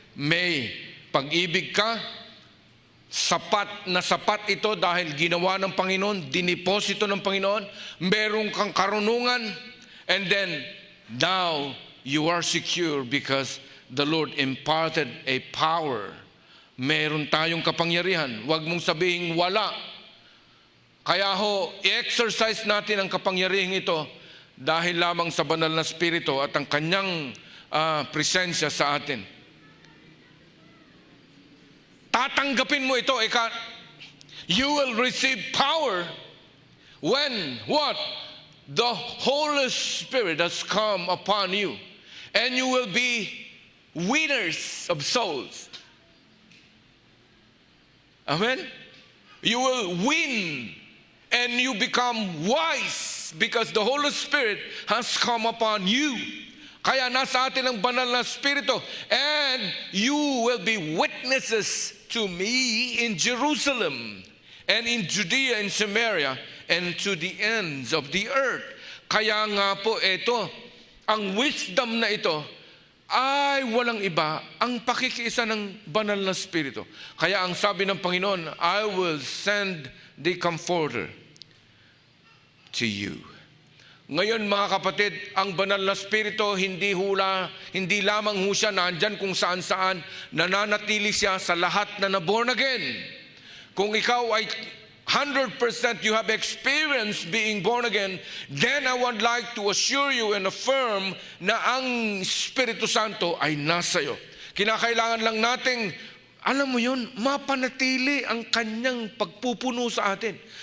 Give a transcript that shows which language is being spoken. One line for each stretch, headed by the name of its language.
Filipino: May pag-ibig ka, sapat na sapat ito dahil ginawa ng Panginoon, diniposito ng Panginoon, merong kang karunungan,
English: and then now you are secure because the Lord imparted a power.
Filipino: Meron tayong kapangyarihan. Huwag mong sabihin wala. Kaya ho, i-exercise natin ang kapangyarihan ito dahil lamang sa banal na Espiritu at ang kanyang presensya sa atin. Tatanggapin mo ito,
English: you will receive power when what? The Holy Spirit has come upon you, and you will be winners of souls. Amen? You will win, and you become wise because the Holy Spirit has come upon you.
Filipino: Kaya nasa atin ang banal na Espiritu,
English: and you will be witnesses to me in Jerusalem and in Judea and Samaria and to the ends of the earth.
Filipino: Kaya nga po ito, ang wisdom na ito ay walang iba, ang pakikiisa ng banal na Espiritu. Kaya ang sabi ng Panginoon,
English: I will send the Comforter to you.
Filipino: Ngayon mga kapatid, ang banal na Espiritu hindi lamang ho siya nandyan kung saan-saan, nananatili siya sa lahat na na-born again. Kung ikaw ay
English: 100% you have experienced being born again, then I would like to assure you and affirm
Filipino: na ang Espiritu Santo ay nasa iyo. Kinakailangan lang nating, alam mo yun, mapanatili ang kanyang pagpupuno sa atin.